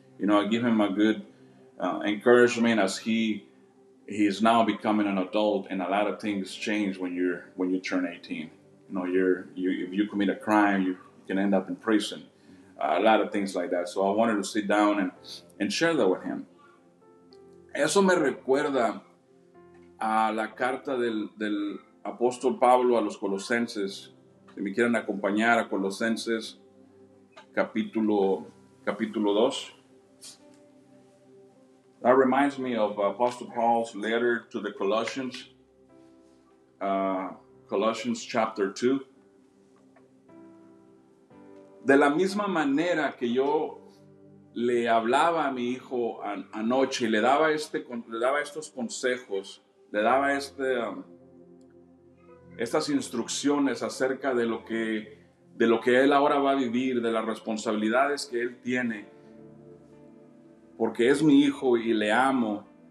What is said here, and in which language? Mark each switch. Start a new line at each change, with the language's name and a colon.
English: I give him a good encouragement as he is now becoming an adult, and a lot of things change when you turn 18. If you commit a crime, you can end up in prison. A lot of things like that. So I wanted to sit down and share that with him.
Spanish: Eso me recuerda a la carta del apóstol Pablo a los Colosenses. Si me quieren acompañar a Colosenses capítulo 2.
English: That reminds me of Apostle Paul's letter to the Colossians, Colossians chapter 2.
Spanish: De la misma manera que yo le hablaba a mi hijo anoche y le daba estos consejos, le daba estas instrucciones acerca de lo que él ahora va a vivir, de las responsabilidades que él tiene, porque es mi hijo y le amo.